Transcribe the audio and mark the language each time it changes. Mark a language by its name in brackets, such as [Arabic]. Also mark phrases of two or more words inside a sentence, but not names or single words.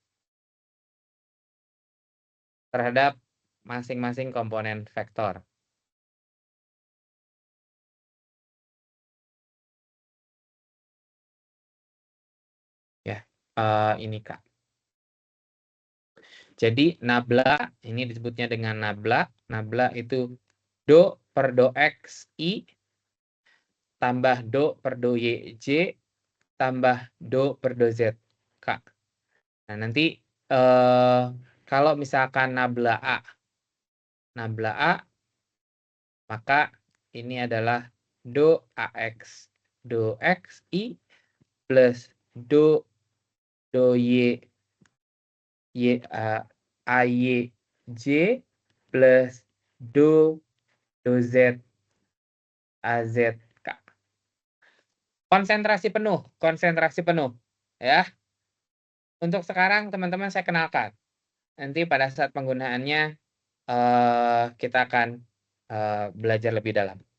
[Indonesian] Terhadap masing-masing komponen vektor. Ya, ini Kak. Jadi nabla, ini disebutnya dengan nabla. Nabla itu do per do X I tambah do per do Y J tambah do per do Z K. Nah, nanti kalau misalkan nabla A, maka ini adalah do AX. Do XI plus do Y AY J plus do Z AZ K. Konsentrasi penuh ya. Untuk sekarang teman-teman saya kenalkan. Nanti pada saat penggunaannya kita akan belajar lebih dalam.